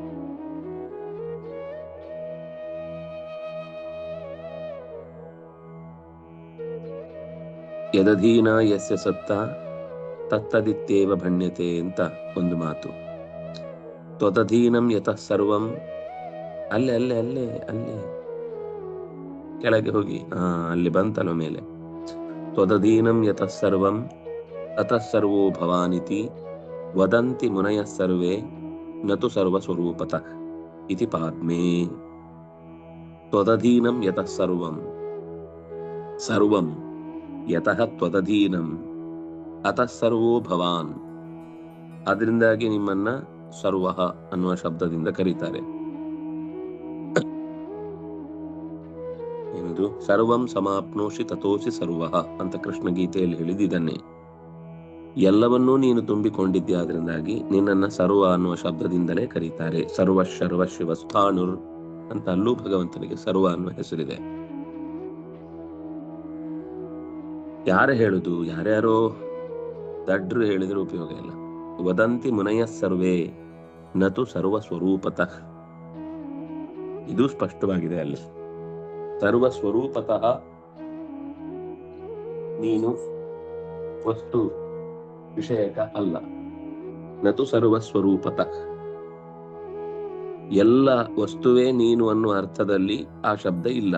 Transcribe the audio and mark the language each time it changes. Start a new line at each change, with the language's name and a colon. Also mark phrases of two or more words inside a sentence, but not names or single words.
Sanskrit: ಯದಧೀನ ಯಸ್ಯ ಸತ್ತ ತತ್ತದಿತ್ಯೇವ ಭಣ್ಯತೆ
Kannada: ಅಂತ ಒಂದು ಮಾತು.
Sanskrit: ತ್ವದಧೀನಂ ಯತಃ ಸರ್ವಂ,
Kannada: ಅಲ್ಲೇ ಅಲ್ಲೇ ಅಲ್ಲೇ ಅಲ್ಲೇ ಕೆಳಗೆ ಹೋಗಿ, ಅಲ್ಲಿ ಬಂತಲ್ಲ ಮೇಲೆ.
Sanskrit: ತ್ವದಧೀನಂ ಯತಃ ಸರ್ವಂ ತತಃ ಸರ್ವೋ ಭವಾನಿತಿ ವದಂತಿ ಮುನಯಃ ಸರ್ವೇ ನತು ಸರ್ವಸ್ವರೂಪತಃ ಇತಿ ಪಾದ್ಮೇ. ತ್ವದಧೀನಂ ಯತಃ ಸರ್ವಂ, ಸರ್ವಂ ಯತಃ ತ್ವದಧೀನಂ ಅತಃ ಸರ್ವೋ ಭವಾನ್.
Kannada: ಅದರಿಂದಾಗಿ ನಿಮ್ಮನ್ನ ಸರ್ವಃ ಅನ್ನುವ ಶಬ್ದದಿಂದ ಕರೀತಾರೆ. ಎಂದು
Sanskrit: ಸರ್ವಂ ಸಮಾಪ್ನೋಷಿ ತಥೋಸಿ ಸರ್ವಃ
Kannada: ಅಂತ ಕೃಷ್ಣ ಗೀತೆಯಲ್ಲಿ ಹೇಳಿದ್ದನ್ನೇ. ಎಲ್ಲವನ್ನೂ ನೀನು ತುಂಬಿಕೊಂಡಿದ್ದೆ, ಆದ್ರಿಂದಾಗಿ ನಿನ್ನನ್ನ ಸರ್ವ ಅನ್ನುವ ಶಬ್ದದಿಂದಲೇ ಕರೀತಾರೆ.
Sanskrit: ಸರ್ವ ಶರ್ವ ಶಿವ ಸ್ಥಾಣುರ್
Kannada: ಅಂತ ಅಲ್ಲೂ ಭಗವಂತನಿಗೆ ಸರ್ವ ಅನ್ನುವ ಹೆಸರಿದೆ. ಯಾರು ಹೇಳುದು? ಯಾರ್ಯಾರೋ ದಡ್ರು ಹೇಳಿದ್ರೆ ಉಪಯೋಗ ಇಲ್ಲ.
Sanskrit: ವದಂತಿ ಮುನಯ ಸರ್ವೇ ನತು ಸರ್ವ ಸ್ವರೂಪತಃ,
Kannada: ಇದು ಸ್ಪಷ್ಟವಾಗಿದೆ ಅಲ್ಲಿ.
Sanskrit: ಸರ್ವ ಸ್ವರೂಪತಃ
Kannada: ನೀನು ವಸ್ತು ವಿಷಯಕ ಅಲ್ಲ.
Sanskrit: ನತು ಸರ್ವ ಸ್ವರೂಪತಃ,
Kannada: ಎಲ್ಲ ವಸ್ತುವೇ ನೀನು ಅನ್ನುವ ಅರ್ಥದಲ್ಲಿ ಆ ಶಬ್ದ ಇಲ್ಲ.